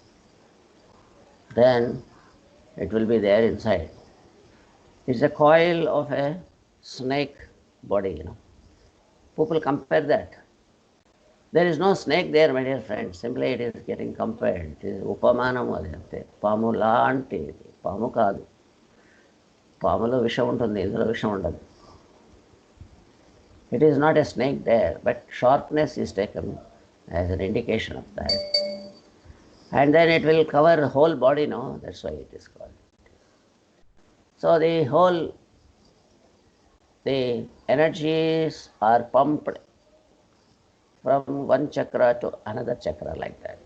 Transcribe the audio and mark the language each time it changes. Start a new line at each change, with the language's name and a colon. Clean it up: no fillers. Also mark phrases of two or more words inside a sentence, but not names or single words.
English: Then it will be there inside. It's a coil of a snake body, People compare that. There is no snake there, my dear friends. Simply it is getting compared. It is
Telugu: ఉపమానము అదంటే. పాము లాంటి. పాము కాదు. పాములో విషం ఉంటుంది, ఇందులో విషం ఉండదు.
English: It is not a snake there, but sharpness is taken as an indication of that. And then it will cover the whole body, no? That's why it is called. So the energies are pumped from one chakra to another chakra like that.